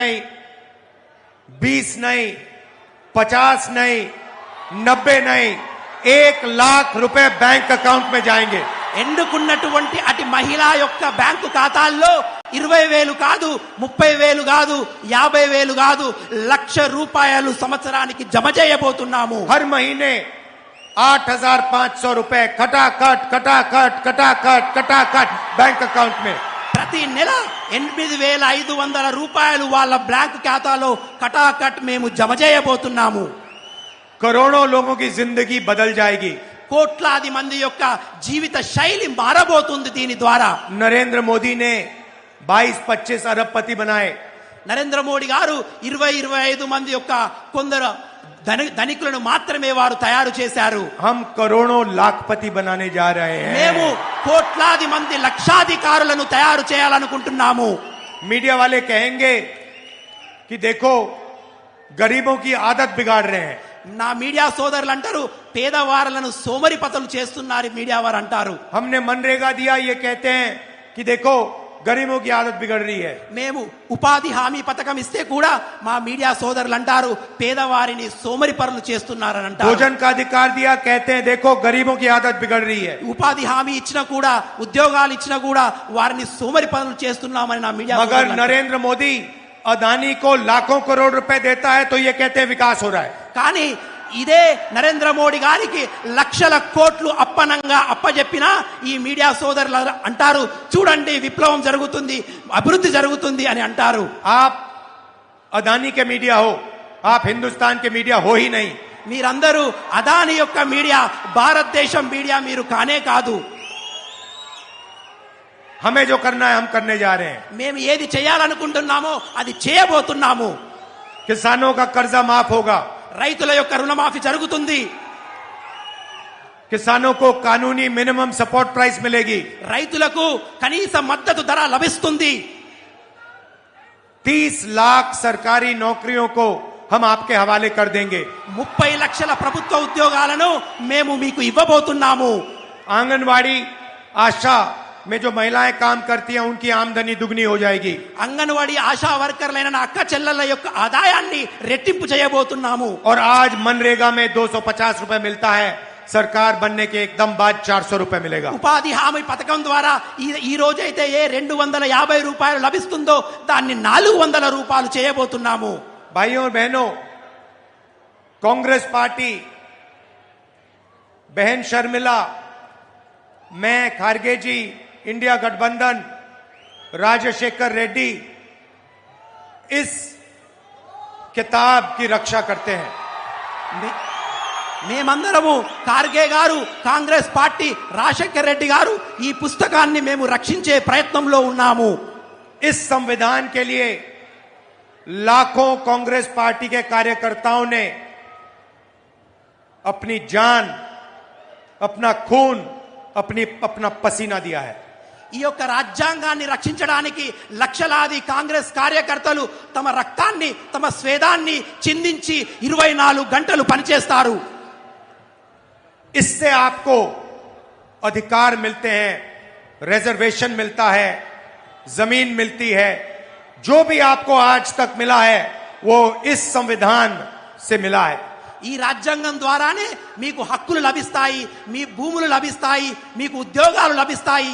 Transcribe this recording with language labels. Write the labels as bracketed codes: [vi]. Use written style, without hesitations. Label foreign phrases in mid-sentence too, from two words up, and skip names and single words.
[hi] नहीं, 20 नहीं, 50 नहीं, 90 नहीं, 1 लाख रुपए [en] bank account [hi] में जाएंगे। [te] ఎన్నుకున్నటువంటి అటు మహిళ యొక్క బ్యాంకు ఖాతాల్లో 20,000 కాదు, 30,000 కాదు, 50,000 కాదు, 1,00,000 రూపాయలు సంవత్సరానికి జమ చేయబోతున్నాము। [hi] हर महीने 8,500 रुपए खटाखट खटाखट खटाखट खटाखट [en] bank account [hi] में। [te] ప్రతి నెల 8,500 రూపాయలు వాళ్ళ బ్యాంకు ఖాతాలో కటాకట్ మేము జమ చేయబోతున్నాము। [hi] करोड़ों लोगों की जिंदगी बदल जाएगी। [te] కోట్లాది మంది యొక్క జీవిత శైలి మారబోతుంది దీని ద్వారా। [hi] नरेंद्र मोदी ने 22-25 अरबपति बनाए। [te] నరేంద్ర మోడీ గారు 20-25 మంది యొక్క కొందరు ధనికులను మాత్రమే వారు తయారు చేశారు। [hi] हम करोड़ों लाखपति बनाने जा रहे हैं। [te] మేము కోట్లాది మంది లక్షాధికారులను తయారు చేయాలనుకుంటున్నాము। [hi] मीडिया वाले कहेंगे कि देखो गरीबों की आदत बिगाड़ रहे हैं। [te] నా మీడియా సోదరులు అంటారు పేదవారులను సోమరిపతులు చేస్తున్నారు మీడియా వారు అంటారు। [hi] हमने मनरेगा दिया, ये कहते हैं कि देखो गरीबों की आदत बिगड़ रही है। [te] మేము ఉపాధి హామీ పథకం ఇస్తే కూడా మా మీడియా సోదరులు అంటారు పేదవారిని సోమరిపరులు చేస్తున్నారని అంటారు। [hi] भोजन का अधिकार दिया, कहते हैं देखो गरीबों की आदत बिगड़ रही है। [te] ఉపాధి హామీ ఇచ్చినా కూడా ఉద్యోగాలు ఇచ్చినా కూడా వారిని సోమరిపరులు చేస్తున్నామని నా మీడియా [hi] मगर नरेंद्र मोदी अदानी को लाखों करोड़ रुपए देता है तो ये कहते हैं विकास हो रहा है। [te] కానీ ఇదే నరేంద్ర మోడీ గారికి లక్షల కోట్లు అప్పనంగా అప్పజెప్పినా ఈ మీడియా సోదరులు అంటారు చూడండి విప్లవం జరుగుతుంది, అభివృద్ధి జరుగుతుంది అని అంటారు। [hi] आप अदानी के मीडिया हो, आप हिंदुस्तान के मीडिया हो ही नहीं। [te] మీరందరూ అదాని యొక్క మీడియా, భారతదేశం మీడియా మీరు కానే కాదు। [hi] हमें जो करना है हम करने जा रहे हैं। [te] మేము ఏది చేయాలనుకుంటున్నామో అది చేయబోతున్నాము। [hi] किसानों का कर्जा माफ होगा, [te] రైతుల యొక్క రుణమాఫీ జరుగుతుంది, [hi] किसानों को कानूनी [en] minimum support price [hi] मिलेगी, [te] రైతులకు కనీస మద్దతు ధర లభిస్తుంది। [hi] 30 लाख सरकारी नौकरियों को हम आपके हवाले कर देंगे। [te] 30 లక్షల ప్రభుత్వ ఉద్యోగాలను మేము మీకు ఇవ్వబోతున్నాము। [hi] आंगनवाड़ी आशा में जो महिलाएं काम करती हैं उनकी आमदनी दुगनी हो जाएगी। [te] అంగన్వాడీ ఆశా వర్కర్లైన నా అక్క చెల్లెల యొక్క ఆదాయాన్ని రెట్టింపు చేయబోతున్నాము। [hi] और आज मनरेगा में 250 रुपए मिलता है, सरकार बनने के एकदम बाद 400 रुपए मिलेगा। [te] ఉపాధి హామీ పథకం ద్వారా ఈ రోజైతే ఏ 250 రూపాయలు లభిస్తుందో దాన్ని 400 రూపాయలు చేయబోతున్నాము। [hi] भाइयों और बहनों, कांग्रेस पार्टी, बहन शर्मिला, मैं, खारगे जी, इंडिया गठबंधन, राजशेखर रेड्डी इस किताब की रक्षा करते हैं। [te] మేమందరము ఖార్గే గారు, కాంగ్రెస్ పార్టీ, రాజశేఖర్ రెడ్డి గారు ఈ పుస్తకాన్ని మేము రక్షించే ప్రయత్నంలో ఉన్నాము। [hi] इस संविधान के लिए लाखों कांग्रेस पार्टी के कार्यकर्ताओं ने अपनी जान, अपना खून, अपना पसीना दिया है। [te] ఈ యొక్క రాజ్యాంగాన్ని రక్షించడానికి లక్షలాది కాంగ్రెస్ కార్యకర్తలు తమ రక్తాన్ని, తమ స్వేదాన్ని చిందించి 24 గంటలు పనిచేస్తారు। [hi] इससे आपको अधिकार मिलते हैं, रिजर्वेशन मिलता है, जमीन मिलती है। जो भी आपको आज तक मिला है वो इस संविधान से मिला है। [te] ఈ రాజ్యాంగం ద్వారానే మీకు హక్కులు లభిస్తాయి, మీ భూములు లభిస్తాయి, మీకు ఉద్యోగాలు లభిస్తాయి।